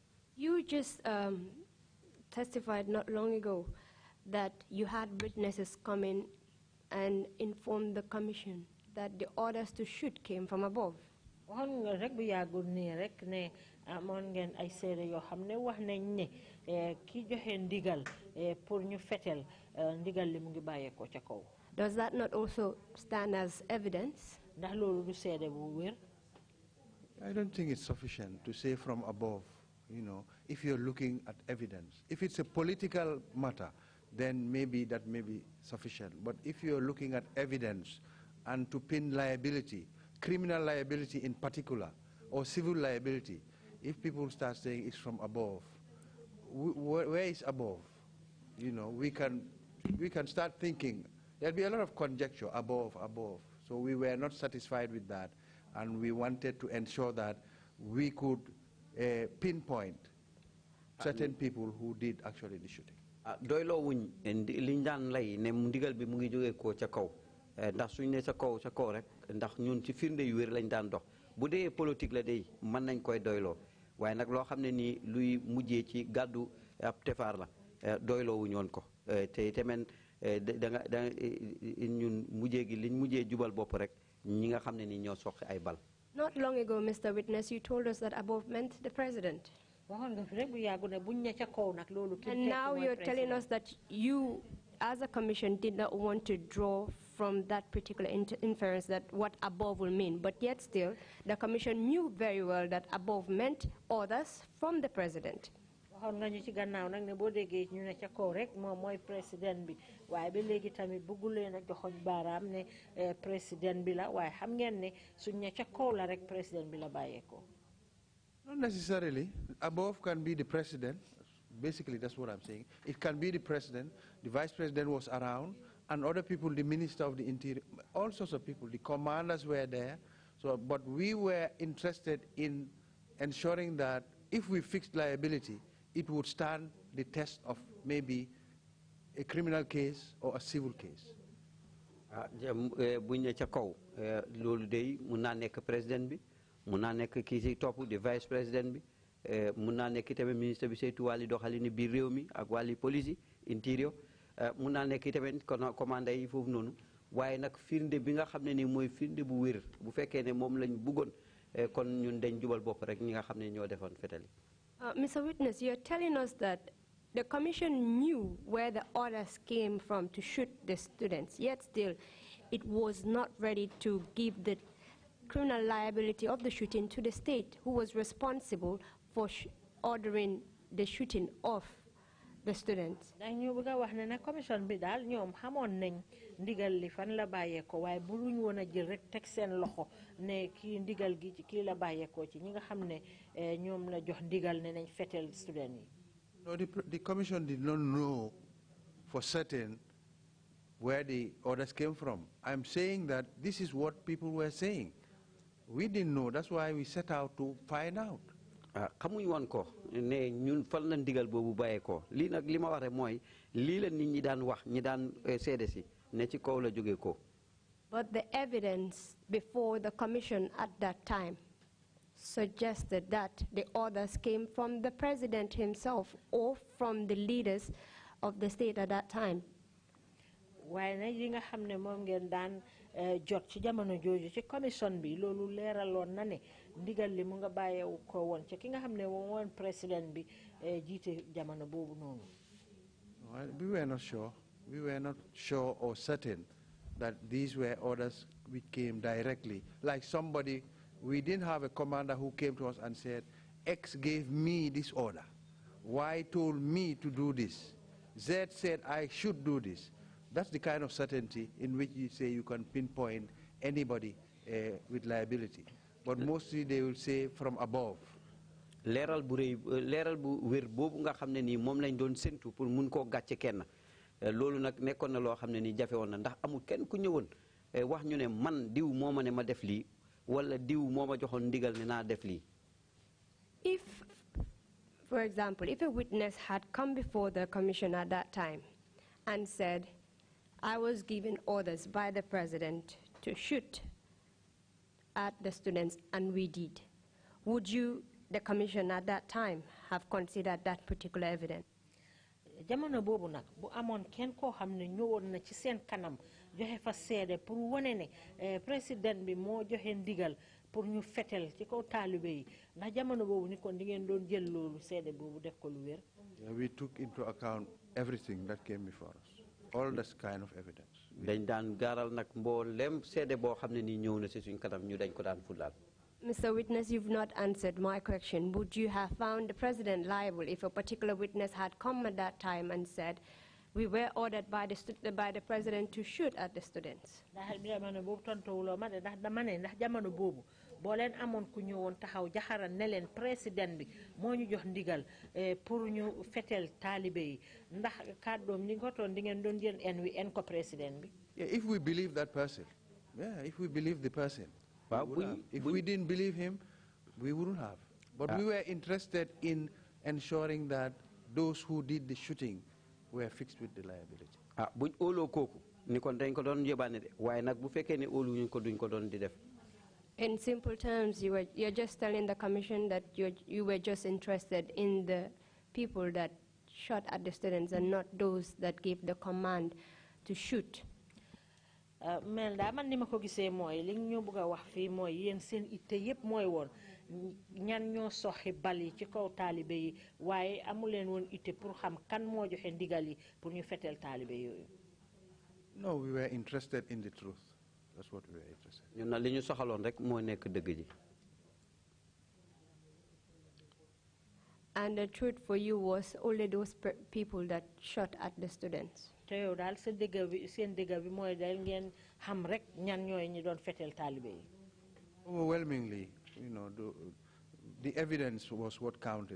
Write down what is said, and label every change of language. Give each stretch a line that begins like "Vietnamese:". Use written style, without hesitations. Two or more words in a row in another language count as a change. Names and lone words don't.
English: You just testified not long ago that you had witnesses come in and inform the commission that the orders to shoot came from above.
Wolof: waxoon nga rek bu yàggul nii rek ne amoon ngeen ay seede yoo xam ne wax nañ ne ki joxe ndigal pour ñu fetel ndigal li mu ngi bàyyeekoo ca kaw.
English: Does that not also stand as evidence?
Wolof: ndax loolu du seede bu wér.
English: I don't think it's sufficient to say from above, you know, if you're looking at evidence. If it's a political matter, then maybe that may be sufficient. But if you're looking at evidence and to pin liability, criminal liability in particular, or civil liability, if people start saying it's from above, where is above? You know, we can start thinking, there'll be a lot of conjecture, above. So we were not satisfied with that, and we wanted to ensure that we could pinpoint certain people who did actually the shooting.
Wolof: doyloo wuñ liñ daan lay ne ndigal bi mu ngi jógee ko ca kaw ndax suñ ne sa kaw rek ndax ñun ci firnde yu wér lañ daan dox bu dee politique la day mën nañ koy doyloo waaye nag loo xam ne nii luy mujjee ci gàddu ab tefaar la doyloo wuñ woon ko te tamit da ñun mujjee gi liñ mujjee jubal bopp rek ñi nga xam ne nii ñoo soqi ay bal.
English: Not long ago, Mr. Witness, you told us that above meant the president. And now you're telling us that you, as a commission, did not want to draw from that particular inference that what above will mean. But yet still, the commission knew very well that above meant orders from the president.
Wolof: President bi waaye ba léegi tamit bëgguleen a joxoñ baaraam ne président bi la waaye xam ngeen ne suñ ne ca kaw la rek président bi la bàyyeekoo.
English: Not necessarily. Above can be the president. Basically, that's what I'm saying. It can be the president. The vice president was around, and other people, the minister of the interior, all sorts of people. The commanders were there. So, but we were interested in ensuring that if we fixed liability, it would stand the test of maybe a criminal case or a civil case.
Wolof: Buñ ne ca kaw loolu day mun naa nekk président bi mun naa nekk kii si topp di
French: vice président
Wolof: bi mun naa nekk tamit ministre bi saytu wàlli doxalini biir réew mi ak wàlli
French: police intérieur
Wolof: mun naa nekk tamit commandant yi foofu noonu waaye nag firnde bi nga xam ne ni mooy firnde bu wér bu fekkee ne moom lañ bëggoon kon ñun dañ jubal bopp rek ñi nga xam ne ñoo defoon fetal yi.
English: Mr. Witness, you're telling us that the commission knew where the orders came from to shoot the students, yet still it was not ready to give the criminal liability of the shooting to the state, who was responsible for ordering the shooting of the students.
Wolof: Dañu bëgg wax ne na commission bi daal ñoom xamoon nañ ndigal li fan la bàyyeekoo waaye buruñ woon a jël rek teg seen loxo ne kii ndigal gi ci kii la bàyyeekoo ci ñi nga xam ne ñoom la jox ndigal ne nañ fetel student yi.
English: No, the commission did not know for certain where the orders came from. I'm saying that this is what people were saying. We didn't know. That's why we set out to find out.
Wolof: Xamuñ woon ko ne ñun fan la ndigal boobu bàyyeekoo lii nag li ma wax rek mooy lii la nit ñi daan wax ñi daan seede si ne ci kaw la jógee ko.
English: But the evidence before the commission at that time suggested that the orders came from the president himself or from the leaders of the state at that time.
Wolof: waaye nag yi nga xam ne moom ngeen daan jot ci jamono jooju ci commission bi loolu leeraloon na ne ndigal li mu nga bàyyeewu ko woon ci ki nga xam ne moom woon président bi jiite jamono boobu noonu.
English: We were not sure. We were not sure or certain that these were orders which came directly. Like somebody, we didn't have a commander who came to us and said, X gave me this order. Y told me to do this. Z said I should do this. That's the kind of certainty in which you say you can pinpoint anybody with liability. But mostly they will say from above.
Wolof: Leral bu wér boobu nga xam ne nii moom lañ doon séntu pour mun koo gàcce kenn loolu nag nekkoon na loo xam ne nii jafe woon na ndax amul kenn ku ñëwoon wax ñu ne man diw moo ma ne ma def lii wala diw moo ma joxoon ndigal ne naa def lii.
English: If, for example, if a witness had come before the commission at that time and said, I was given orders by the president to shoot at the students, and we did, would you, the commission at that time, have considered that particular evidence?
Wolof: Jamono boobu nag bu amoon kenn koo xam ne ñëwoon na ci seen kanam joxe fa seede pour wane ne président bi moo joxe ndigal pour ñu fetel ci kaw taalibe yi ndax jamono boobu ni kon di ngeen doon jël loolu seede boobu def ko lu wér.
English: We took into account everything that came before us. All this kind of evidence.
Wolof: dañ daan gaaral nag mboolem seede boo xam ne nii ñëw na si suñ kanam ñu dañ ko daan fulaal.
English: Mr. Witness, you've not answered my question. Would you have found the president liable if a particular witness had come at that time and said, we were ordered by the president to shoot at the students?
Wolof: ndax jamono boobu tontuwuloo ma de ndax dama ne ndax jamono boobu boo leen amoon ku ñëwoon taxaw jaxaral ne leen président bi moo ñu jox ndigal pour ñu fetel taalibe yi ndax kàddoom ni nga ko toon di ngeen doon jël en ko président bi.
English: Yeah, if we believe that person. Yeah, if we believe the person. If we didn't believe him, we wouldn't have. But we were interested in ensuring that those who did the shooting were fixed with the liability.
Wolof: Buñ óoloo kooku ni kon dañ ko doon yóbbaane de waaye nag bu fekkee ne óoluñu ko duñ ko doon di def.
English: In simple terms, you're just telling the commission that you were just interested in the people that shot at the students and not those that gave the command to shoot.
Wolof: Mel da man nima ko gisee mooy li ñu bëgg a wax fii mooy yéen seen itte yépp mooy woon ñan ñoo soxi bal yi ci kaw taalibe yi waaye amuleen woon itte pour xam kan moo joxe ndigal yi pour ñu fetel taalibe yooyu.
English: No, we were interested in the truth. That's what we were interested in.
Wolof: ñun na li ñu soxaloon rek moo nekk dëgg ji.
English: And the truth for you was only those people that shot at the students. Overwhelmingly, you know, the evidence was what counted.